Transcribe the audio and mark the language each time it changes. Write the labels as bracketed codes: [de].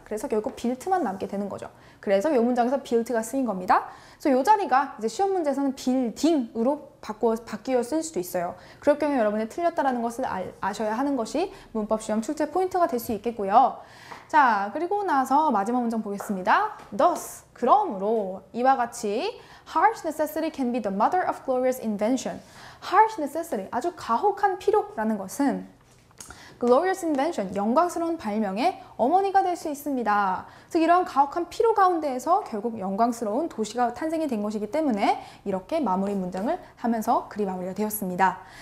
[ko] 그래서 결국 built만 남게 되는 거죠. 그래서 이 문장에서 built가 쓰인 겁니다. 그래서 이 자리가 이제 시험 문제에서는 building으로 바뀌어 쓸 수도 있어요. 그럴 경우에 여러분이 틀렸다라는 것을 아셔야 하는 것이 문법 시험 출제 포인트가 될 수 있겠고요. 자, 그리고 나서 마지막 문장 보겠습니다. [en] Thus, [ko] 그러므로 이와 같이 [en] harsh necessity can be the mother of glorious invention. [ko] harsh necessity, 아주 가혹한 필요라는 것은 glorious invention, 영광스러운 발명의 어머니가 될 수 있습니다. 즉 이러한 가혹한 필요 가운데에서 결국 영광스러운 도시가 탄생이 된 것이기 때문에 이렇게 마무리 문장을 하면서 글이 마무리가 되었습니다.